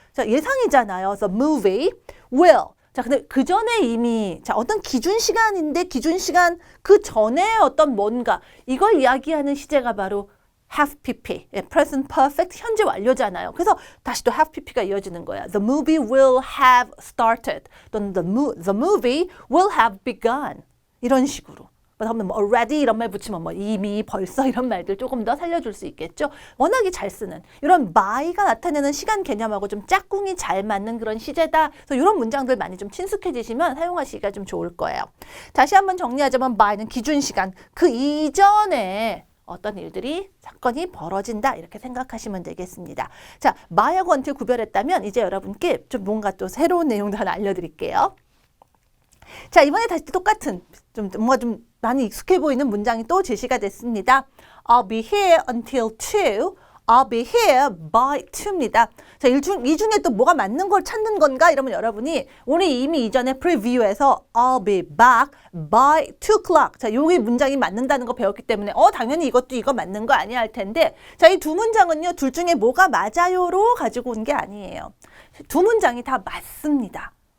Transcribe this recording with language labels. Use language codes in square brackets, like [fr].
[ko] 자, 예상이잖아요. [en] The movie will [ko] 자, 근데 그 전에 이미 어떤 기준 시간인데 기준 시간 그 전에 어떤 뭔가 이걸 이야기하는 시제가 바로 have pp, present perfect, 현재 완료잖아요. 그래서 다시 또 have pp가 이어지는 거야. [en] The movie will have started [ko] 또는 [en] the movie will have begun [ko] 이런 식으로. 그다음에 뭐 already 이런 말 붙이면 뭐 이미 벌써 이런 말들 조금 더 살려줄 수 있겠죠. 워낙에 잘 쓰는 이런 by가 나타내는 시간 개념하고 좀 짝꿍이 잘 맞는 그런 시제다. 그래서 이런 문장들 많이 좀 친숙해지시면 사용하시기가 좀 좋을 거예요. 다시 한번 정리하자면 by는 기준 시간 그 이전에 어떤 일들이 사건이 벌어진다 이렇게 생각하시면 되겠습니다. 자, by하고 until 구별했다면 이제 여러분께 좀 뭔가 또 새로운 내용도 하나 알려드릴게요. 자, 이번에 다시 똑같은 뭔가 좀 많이 익숙해 보이는 문장이 또 제시가 됐습니다. [en] I'll be here until 2. I'll be here by 2입니다. [ko] 자, 이 중에 또 뭐가 맞는 걸 찾는 건가? 이러면 여러분이 우리 이미 이전에 프리뷰에서 [en] I'll be back by 2 o'clock. [ko] 자, 여기 문장이 맞는다는 거 배웠기 때문에 당연히 이거 맞는 거 아니야 할 텐데 자, 이 두 문장은요. 둘 중에 뭐가 맞아요로 가지고 온 게 아니에요. 두 문장이 다 맞습니다.